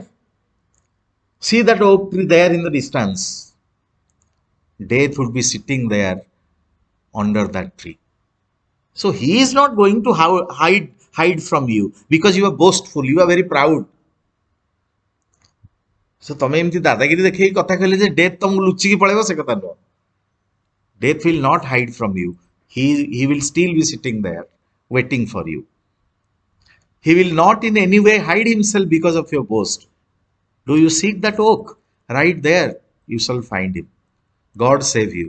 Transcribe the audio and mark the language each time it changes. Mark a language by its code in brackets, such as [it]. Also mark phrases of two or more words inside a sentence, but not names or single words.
[en] See that oak tree there in the distance. Death would be sitting there under that tree. So he is not going to hide from you because you are boastful, you are very proud. [or] So ତମେ ଏମିତି ଦାଦାଗିରି ଦେଖେଇକି କଥା କହିଲେ ଯେ ଡେଥ୍ ତମକୁ ଲୁଚିକି ପଳେଇବ ସେ କଥା ନୁହଁ. [en] Death will not hide from you. He will still be sitting there waiting for you. He will not in any way hide himself because of your boast. Do you seek that oak? Right there you shall find him. God save you.